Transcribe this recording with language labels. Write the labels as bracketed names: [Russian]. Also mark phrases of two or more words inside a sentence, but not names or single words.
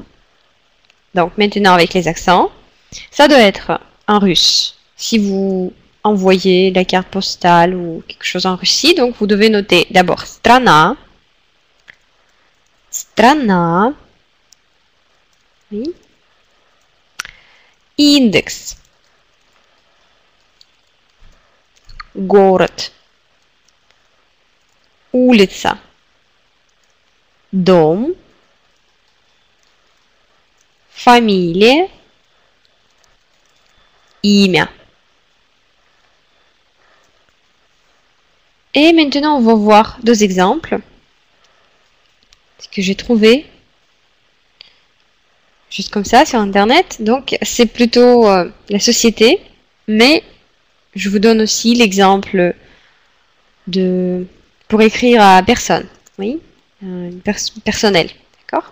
[French] Donc maintenant avec les accents, ça doit être en russe. Si vous envoyez la carte postale ou quelque chose en Russie, donc vous devez noter d'abord strana, oui. [Russian] Индекс, город, улица, дом, фамилия, имя. [French] Et maintenant, on va voir deux exemples. Ce que j'ai trouvé juste comme ça sur internet. Donc c'est plutôt la société, mais je vous donne aussi l'exemple pour écrire à personne, oui, personnel, d'accord.